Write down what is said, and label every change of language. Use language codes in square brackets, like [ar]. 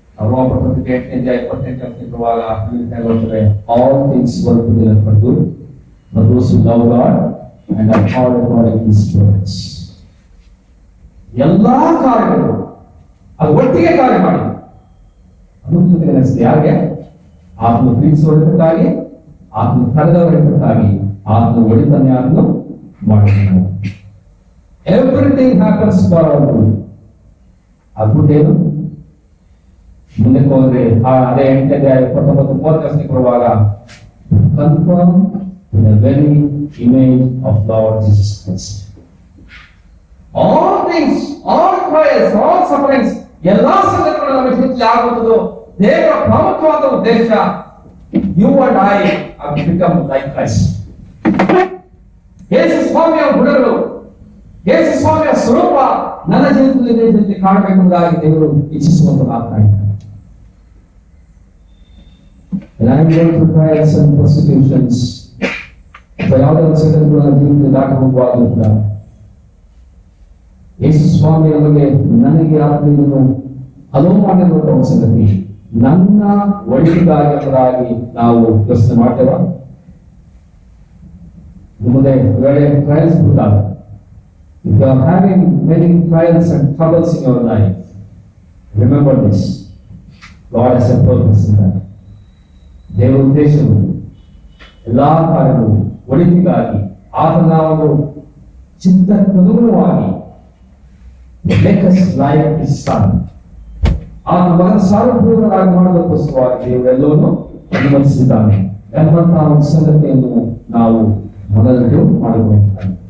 [kn] ರೋಮಪತ್ರಿಕೆ 8ನೇ ಅಧ್ಯಾಯ 28ನೇ ವಚನವಾಗ ಹೇಳ್ತಾರೆ, [en] all things work together for good for those who love God and are called according to His purpose. [kn] ಎಲ್ಲಾ ಕಾರ್ಯಗಳು ಅದು ಒಟ್ಟಿಗೆ ಕಾರ್ಯ ಮಾಡಿ ಅನುಕೂಲತೆ ನಡೆಸಿದೆ. ಯಾರಿಗೆ? ಆತ್ಮ ಪ್ರೀತಿಸುವುದಕ್ಕಾಗಿ, ಆತ್ಮ ಕರೆದವರಿಗಾಗಿ, ಆತ್ಮ ಒಳಿತನ್ಯಾರನ್ನು ಮಾಡಿದ್ದಾನೆ. [en] Everything happens for our good. [kn] ಅದ್ಭುತೇನು ಮುಂದಕ್ಕೆ ಹೋದ್ರೆ ಅದೇ 8ನೇ ಅಧ್ಯಾಯ 29 30ನೇ ವಚನಕ್ಕೆ ಬರುವಾಗ, [en] Confirm in the very image of Lord Jesus Christ. All things, all trials, all sufferings, [kn] ಎಲ್ಲಾ ಸಂಗತಿಗಳು ನಮ್ಮ ಜೀವಿತದಲ್ಲಿ ಆಗುವುದು ದೇವರ ಪ್ರಮುಖವಾದ ಉದ್ದೇಶ. [en] You and I have become like Christ. [kn] ಯೇಸು ಸ್ವಾಮಿಯ ಗುಣಗಳು, ಯೇಸು ಸ್ವಾಮಿಯ ಸ್ವರೂಪ ನನ್ನ ಜೀವಿತದಲ್ಲಿ ಕಾಣಬೇಕೆಂಬುದಾಗಿ ದೇವರು ಇಚ್ಛಿಸುವಂತ ಮಾತನಾಡಿದ್ದಾರೆ. [en] And I am going through trials and persecutions. [kn] ಯಾವುದೇ ಒಂದು ಸಂಗತಿಗಳು ನನ್ನ ಜೀವಿತದಲ್ಲಿ ದಾಟಿ ಹೋಗುವಾಗ ಯೇಸು ಸ್ವಾಮಿ ನನಗೆ ಆತ್ಮೀಯನು ಅಲೋ ಮಾಡಿರುವಂತಹ ಒಂದು ಸಂಗತಿ, ನನ್ನ ಒಳಿತಿಗಾಗಿ ನಾವು ಯೋಚನೆ ಮಾಡ್ತೇವೆ. ನಿಮ್ಮದೇ ವೇಳೆ ಟ್ರಯಲ್ಸ್ ಬಿಟ್ಟಾಗ, [en] if you are having many trials and troubles in your life, remember this, God has a purpose in that. [kn] ದೇವರ ಉದ್ದೇಶವು ಎಲ್ಲಾ ಕಾರ್ಯಗಳು ಒಳಿತಿಗಾಗಿ, ಆತನ ಒಂದು ಚಿತ್ತಕ್ಕನುಗುಣವಾಗಿ [en] make us like His Son. [kn] ಆತ ಮಗನ ಸಾರ್ವಭೌಮರಾಗಿ ಮಾಡೋದಕ್ಕೋಸ್ಕರವಾಗಿ ದೇವರೆಲ್ಲವನ್ನೂ ಅನುಮತಿಸಿದ್ದಾನೆ ಎಂಬಂತಹ ಒಂದು ಸಂಗತಿಯನ್ನು ನಾವು ಮನದಟ್ಟು ಮಾಡಬೇಕಾಗಿದೆ.